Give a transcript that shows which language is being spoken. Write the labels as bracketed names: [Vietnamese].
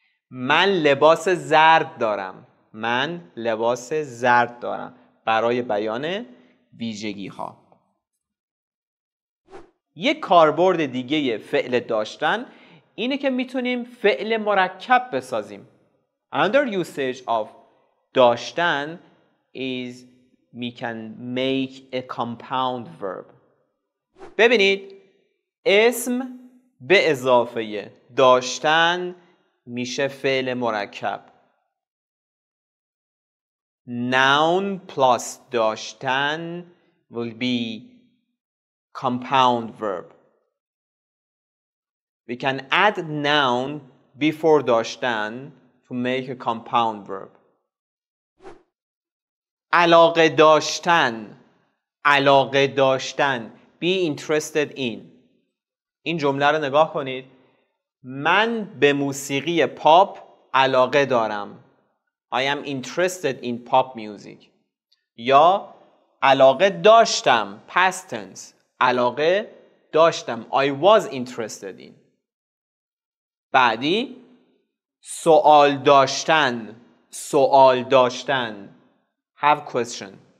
[Persian] من لباس زرد دارم. من لباس زرد دارم. برای بیان ویژگی ها. یک کاربرد دیگه فعل داشتن اینه که میتونیم فعل مرکب بسازیم. [English] Another usage of داشتن is we can make a compound verb. [Persian] ببینید اسم به اضافه داشتن میشه فعل مرکب. [English] Noun plus داشتن will be compound verb. We can add noun before داشتن to make a compound verb. [Persian] علاقه داشتن. علاقه داشتن. [English] Be interested in. [Persian] این جمله رو نگاه کنید. من به موسیقی پاپ علاقه دارم. [English] I am interested in pop music. [Persian] یا علاقه داشتم. [English] Past tense. [Persian] علاقه داشتم. [English] I was interested in. [Persian] بعدی سوال داشتن. سوال داشتن. [English] Have question.